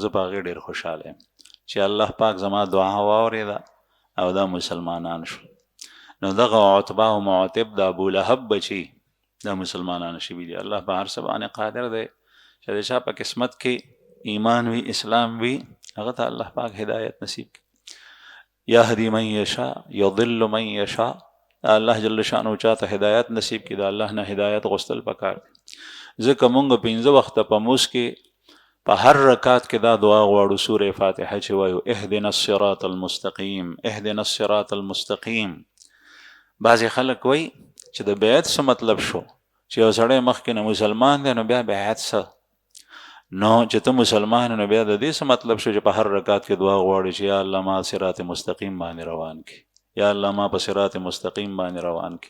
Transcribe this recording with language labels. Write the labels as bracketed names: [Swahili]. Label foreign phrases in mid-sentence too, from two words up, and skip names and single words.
[Pashto] زه په هغې ډېر خوشحاله یم چې الله پاک زما دعا واورېده او دا مسلمانان شو. نو دغه عتبه او معتب د ابو لهب بچي دا مسلمانان شوي دي. الله په هر څه باندې قادر دی چې د چا په قسمت کې ایمان وي اسلام وي هغه ته الله پاک هدایت نصیب کړي. [Arabic] یهدي من یشاء یضل من یشاء [Pashto] الله جل شانو چاته هدایت نصیب کړي، د الله نه هدایت غوښتل پکار دي. ځکه مونږ 15 وخته په موس کې په هر رکعت کې دا دعا غواړو، سوره فاتحه چې وایو [Arabic] اهدنا الصراط المستقیم اهدنا الصراط المستقیم. [Pashto] بعضې خلک وایي چې د بیعت څه مطلب شو، چې یو سړی مخکې نه مسلمان دی نو بیا بیعت څه؟ نو چې ته مسلمان نو بیا د دې څه مطلب شو چې په هر رکعت کې دعا غواړي چې یا الله ما صراط مستقیم باندې روان کړي، یا الله ما په صراط مستقیم باندې روان کړي.